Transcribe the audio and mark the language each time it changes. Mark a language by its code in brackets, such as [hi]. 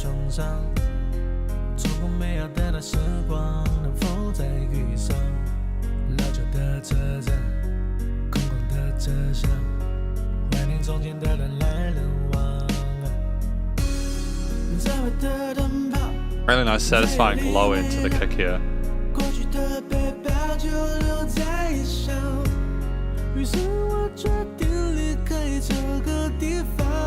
[zh] 上，触碰美好的那时光，能否再遇上？老旧的车站，空旷的车厢，怀念从前的人来人往。最伟大的灯泡。 [en] Really nice, satisfying glow into the kick here. [zh] 过去的背包就留在异乡，于是我决定离开这个地方。